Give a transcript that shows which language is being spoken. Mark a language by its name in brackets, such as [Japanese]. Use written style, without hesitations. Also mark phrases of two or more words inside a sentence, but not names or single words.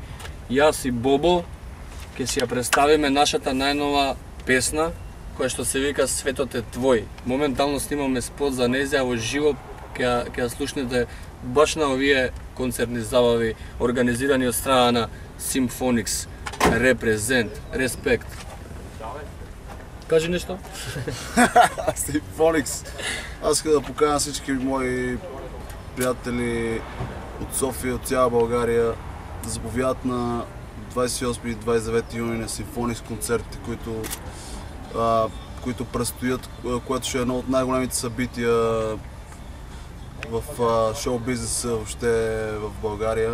[Macedonian] Јас и Бобо ќе си ја представиме нашата најнова песна која што се вика Светот е твој. Моментално снимаме спот за неја во живо, ќе ја слушнете баш на овие концертни забави организирани од страна на Symphonix. Репрезент, респект. Кажи нешто? Symphonix. [Bulgarian] Аз искам да поканя всички мои приятели от София, от цяла България да заповядат на 28 и 29 юни на Symphonix концертите, които предстоят, което ще е едно от най-големите събития в шоу-бизнеса въобще в България.